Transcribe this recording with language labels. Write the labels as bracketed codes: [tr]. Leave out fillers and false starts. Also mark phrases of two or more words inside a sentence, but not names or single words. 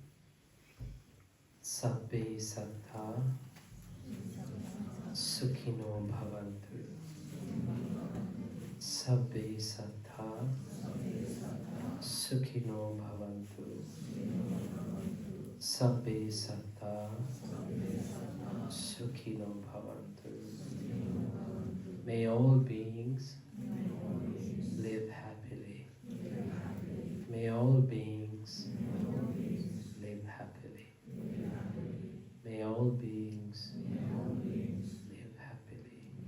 [pi] Sabbe Sattva Sukhino Bhavantu. Sabbe Sattva Sukhino Bhavantu. Sabbe Sattva Sukhino Bhavantu. [en] May all beings live happily. May all beings live happily. May all beings live happily.